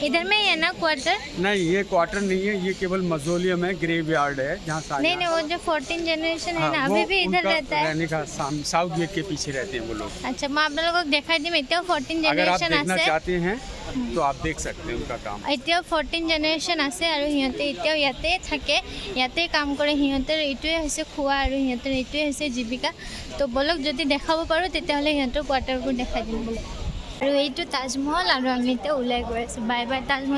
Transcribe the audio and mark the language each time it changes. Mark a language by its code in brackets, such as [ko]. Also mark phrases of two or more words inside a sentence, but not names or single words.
[hi] इधर में ही है ना क्वार्टर? नहीं, ये क्वार्टर नहीं है, ये केवल मजोलियम है, ग्रेवयार्ड है जहाँ नहीं नहीं, वो जो 14 जनरेशन है ना, अभी भी इधर रहता है। रहने का साउथ गेट के पीछे रहते हैं वो लोग। अच्छा, मैं आपलोगों को [as] দেখাই দিম এতিয়াও 14 [hi] अगर आप [as] जनरेशन [hi] देखना [as] আছে। [hi] चाहते हैं तो आप देख सकते हैं उनका काम। [as] এতিয়াও 14 জেনেৰেশ্যন আছে আৰু সিহঁতে এতিয়াও ইয়াতে থাকে, ইয়াতে কাম কৰে। সিহঁতৰ এইটোৱে হৈছে খোৱা আৰু সিহঁতৰ এইটোৱে হৈছে জীৱিকা। তো বলক যদি দেখাব পাৰোঁ তেতিয়াহ'লে সিহঁতৰ কোৱাৰ্টাৰবোৰ দেখাই দিম বলক। আৰু এইটো তাজমহল আৰু আমি এতিয়া ওলাই গৈ আছোঁ। বাই বাই তাজমহল।